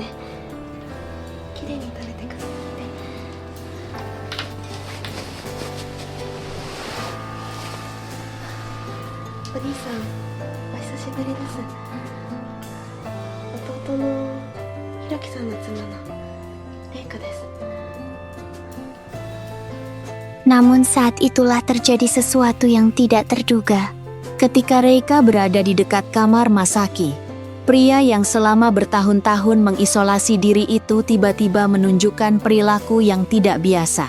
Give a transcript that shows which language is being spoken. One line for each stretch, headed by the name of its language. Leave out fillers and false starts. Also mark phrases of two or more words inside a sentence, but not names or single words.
Japanese: きれいに垂れてくださいね。お兄さん、お久しぶりです。弟のひろきさんの妻のレイカです。
Indonesian: Namun saat itulah terjadi sesuatu yang tidak terduga. Ketika Reika berada di dekat kamar Masaki, pria yang selama bertahun-tahun mengisolasi diri itu tiba-tiba menunjukkan perilaku yang tidak biasa.